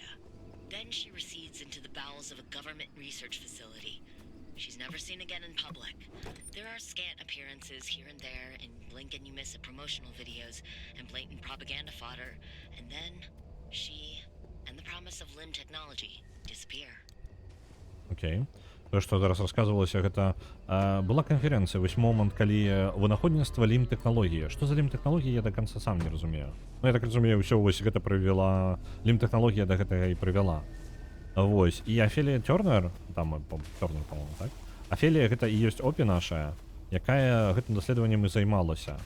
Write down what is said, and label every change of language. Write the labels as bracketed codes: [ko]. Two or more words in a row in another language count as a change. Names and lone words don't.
[en] Then she recedes into the bowels of a government research facility. She's never seen again in public. There are scant appearances here and there in blink and you miss it promotional videos and blatant propaganda fodder, and then she and the promise of LIM technology disappear. [be] Окей. То, што зараз расказвалася, гэта была канферэнцыя, вось момант, калі вынаходніцтва LIM-тэхналогіі. Што за LIM-тэхналогіі, я да канца сам не разумею. Ну, я так разумею, ўсё вось гэта прывяла... LIM-тэхналогія да гэтага і прывяла. Вось. І Офелія Тернер, там, Тернер, по-моему, так? Офелія гэта і ёсць OPI наша, якая гэтым даследаваннем і займалася.